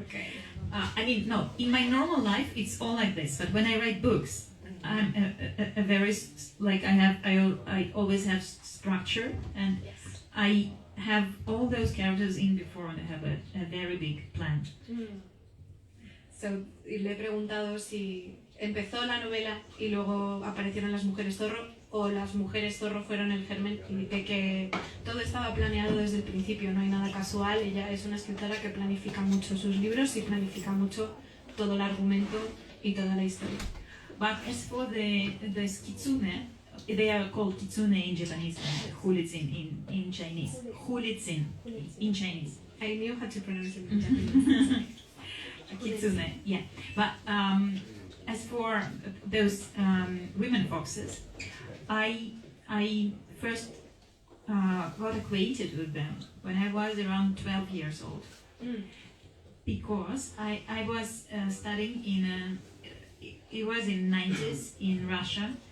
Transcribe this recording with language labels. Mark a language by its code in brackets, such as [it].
[en] Okay. No, in my normal life, it's all like this. But when I write books, I'm a very, I always have structure, and Yes. I have all those characters in before, and I have a very big plan. [es] So, y le he preguntado si empezó la novela y luego aparecieron las mujeres zorro, o las mujeres zorro fueron el germen, y de que todo estaba planeado desde el principio, no hay nada casual. Ella es una escritora que planifica mucho sus libros y planifica mucho todo el argumento y toda la historia. [en] But as for the kitsune, they are called kitsune in Japanese and hulitsin in Chinese. Hulitsin in Chinese. I knew how to pronounce it in Japanese. Kitsune, yeah. But as for those women foxes, I first got acquainted with them when I was around 12 years old, because I was studying it was in 90s in Russia.